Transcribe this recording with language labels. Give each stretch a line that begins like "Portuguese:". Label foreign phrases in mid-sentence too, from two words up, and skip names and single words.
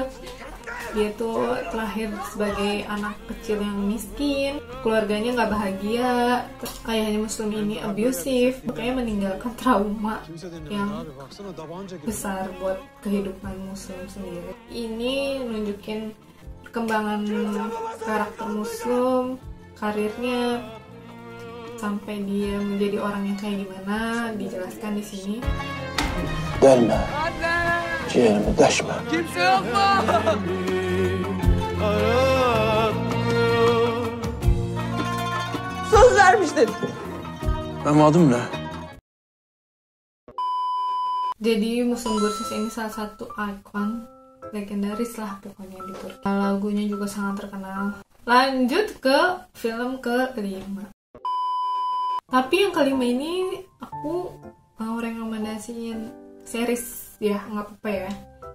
Indonesian: Dia tuh terlahir sebagai anak kecil yang miskin, keluarganya nggak bahagia, ayahnya Muslim ini abusive, makanya meninggalkan trauma yang besar buat kehidupan Muslim sendiri. Ini nunjukin perkembangan karakter Muslim, karirnya, sampai dia menjadi orang yang kayak gimana, dijelaskan di sini.
Turkish: Delme. Ciğerimi deşme. Kimse yok mu? Söz vermiştin. Benim adım ne?
Indonesian: Jadi Müslüm Gürses ini salah satu ikon legendaris lah pokoknya di Turki. Lagunya juga sangat terkenal. Lanjut ke film kelima. Tapi yang kelima ini aku mau rekomendasiin series ya, nggak apa-apa ya.